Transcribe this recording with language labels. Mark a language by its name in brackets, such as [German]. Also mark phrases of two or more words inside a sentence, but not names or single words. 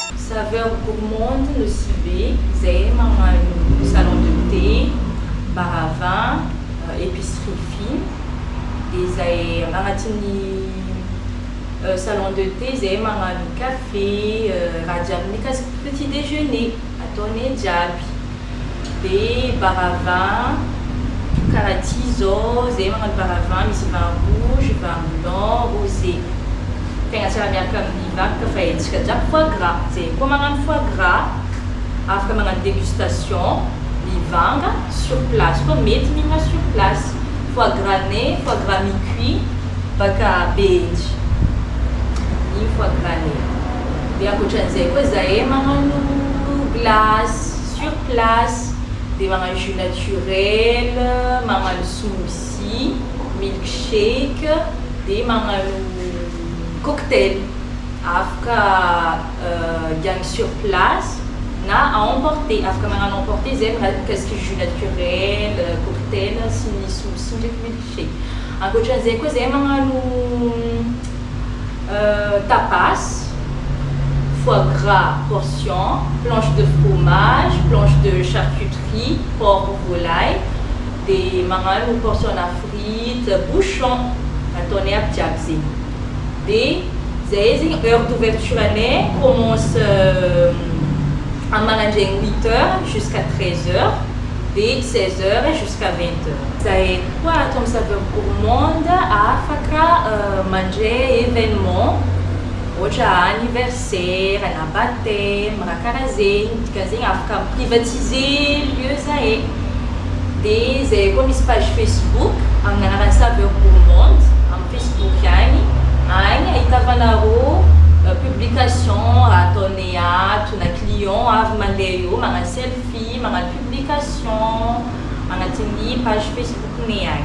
[Malagasy] saveur gourmande no civet, zay magnano [French] salon de thé, bar à vin, épicerie fine. [Malagasy] Et zay agnatin'ny [French] salon de thé, [Malagasy] zay magnano café, raha jiaby mikasiky [French] petit déjeuner, [Malagasy] ataonay jiaby. [French] De bar à vin, [Malagasy] karaha ty zao, zay magnano [French] bar à vin, [Malagasy] misy [French] vin rouge, vin blanc, rosé. [Malagasy] Tegna tsara miaraka amin'ny vin ka fa etsika jiaby [French] foie gras. [Malagasy] Zay koa magnano [French] foie gras, [Malagasy] afaka magnano dégustation, mivanga [French] sur place [Malagasy] koa mety mihina [French] sur place. Foie gras né, foie gras mi-cuit, [Malagasy] baka bendy. Igny [French] foie gras né. [Malagasy] De ankoatran'izay koa zahay magnano [French] glace sur place, [Malagasy] de magnano [French] jus naturel, [Malagasy] magnano [French] smoothie, milkshake, [Malagasy] de magnano cocktail. Afaka gagny [French] sur place [Malagasy] na [French] à emporter. [Malagasy] Afaka magnano emporter zay mikasiky [French] jus naturel, [Malagasy] cocktail sy ny smoothie ndraiky milkshake. Ankoatran'izay koa zay magnano tapas, [French] foie gras portion, planche de fromage, planche de charcuterie, porc volaille, [Malagasy] de magnano portion na frite, bouchon, ataonay aby jiaby zegny. De zay zegny [French] heure d'ouverture [Malagasy] anay [French] commence à [Malagasy] maraindraigny [French] 8h jusqu'à 13h, de 16h jusqu'à 20h. [Malagasy] Zay koa ato amin'ny saveur gourmande afaka mandray événement, ohatra anniversaire, na baptême, raha karaha zegny, dikan'zegny afaka [French] privatiser lieu [Malagasy] zahay. De zay koa misy page Facebook amin'ny anaran'ny saveur gourmande amin'ny Facebook agny ahitavanareo publication ataonay ato na client avy mandeha eo magnano selfie, magnano publication agnatin'ny page Facebook-nay agny.